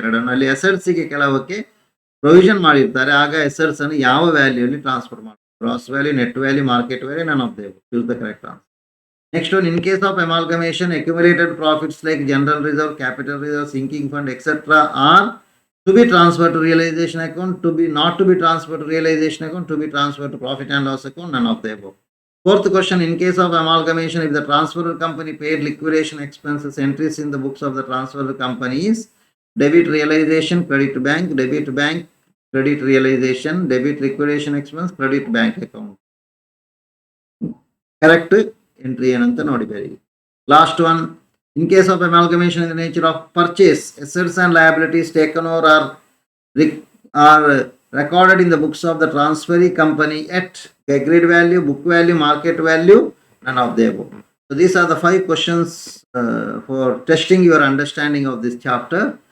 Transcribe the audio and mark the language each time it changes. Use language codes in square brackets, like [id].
[kn] ಎರಡನ್ನು ಅಲ್ಲಿ ಅಸೆಟ್ಸ್ಗೆ ಕೆಲವಕ್ಕೆ ಪ್ರೊವಿಷನ್ ಮಾಡಿರ್ತಾರೆ, ಆಗ ಅಸೆಟ್ಸ್ ಅನ್ನು ಯಾವ ವ್ಯಾಲ್ಯೂ ಅಲ್ಲಿ ಟ್ರಾನ್ಸ್ಫರ್ ಮಾಡ್ತಾರೆ? [en] Gross value, net value, market value, none of ದೇವ್. Choose the correct answer. Next one, in case of amalgamation, accumulated profits like general reserve, capital reserve, sinking fund, etc. are to be transferred to realization account, not to be transferred to realization account, to be transferred to profit and loss account, none of the above. Fourth question, in case of amalgamation, if the transferor company paid liquidation expenses, entries in the books of the transferor company is debit realization, credit bank, credit realization, debit liquidation expense, credit bank account. Correct entry [kn] ಏನಂತ ನೋಡಿಬೇಡಿ. [en] Last one, in case of amalgamation in the nature of purchase, assets and liabilities taken over are recorded in the books of the transferee company at agreed value, book value, market value, none of the above. So these are the 5 questions for testing your understanding of this chapter.